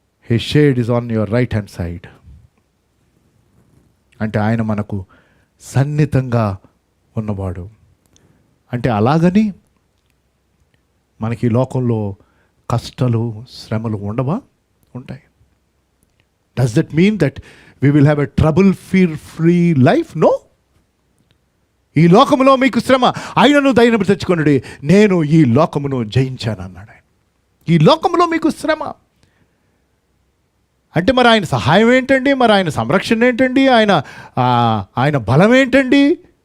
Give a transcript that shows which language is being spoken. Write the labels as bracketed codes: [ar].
[en] His shade is on your right hand side. [te] అంటే ఆయన మనకు సన్నిహితంగా ఉన్నవాడు. అంటే అలాగని మనకి ఈ లోకంలో కష్టాలు, శ్రమలు ఉండవా? ఉంటాయి. [en] Does that mean that we will have a trouble-free life? No. [te] ఈ లోకములో మీకు శ్రమ, ఆయనను ధైర్యం తెచ్చుకొనుడి, నేను ఈ లోకమును జయించాను అన్నాడు. ఈ లోకములో మీకు శ్రమ అంటే మరి ఆయన సహాయం ఏంటండి? మరి ఆయన సంరక్షణ ఏంటండి? ఆయన బలం ఏంటండి?